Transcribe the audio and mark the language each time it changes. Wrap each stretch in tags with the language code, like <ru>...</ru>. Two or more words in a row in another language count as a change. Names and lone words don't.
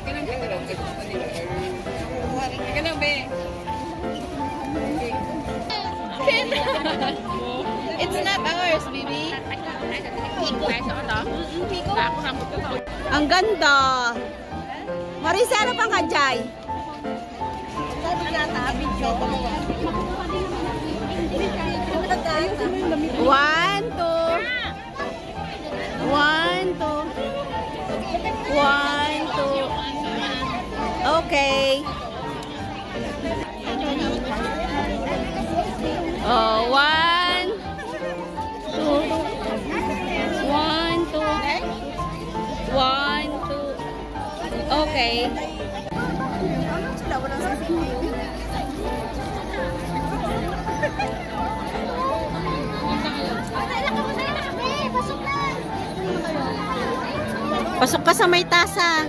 <tl>Ika lang,</tl> <en>be. It's not ours, baby.</en> <tl>Ang ganda! Marisa, ano pang kajay?</tl> <en>One, two. One, two. One, two. Okay. Oh, one, two. One, two. One, two.</en> <tl>Okay. Pasok ka sa may tasa.</tl>